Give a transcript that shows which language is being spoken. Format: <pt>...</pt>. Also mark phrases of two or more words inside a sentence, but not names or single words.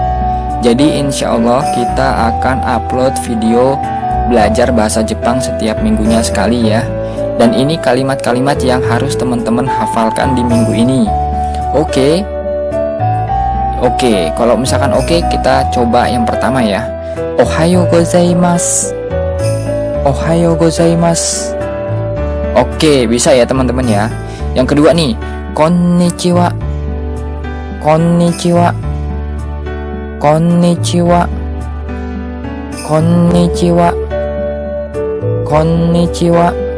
<id>Jadi</id> <ar>إن شاء الله</ar> <id>kita akan upload video belajar bahasa Jepang setiap minggunya sekali ya. Dan ini kalimat-kalimat yang harus teman-teman hafalkan di minggu ini. Oke. Oke, kalau misalkan oke, kita coba yang pertama ya.</id> <ja>おはようございます、おはようございます.</ja> <id>Oke, bisa ya teman-teman ya. Yang kedua nih,</id> <ja>こんにちは、こんにちは、こんにちは、こんにちは、こんにちは.</ja>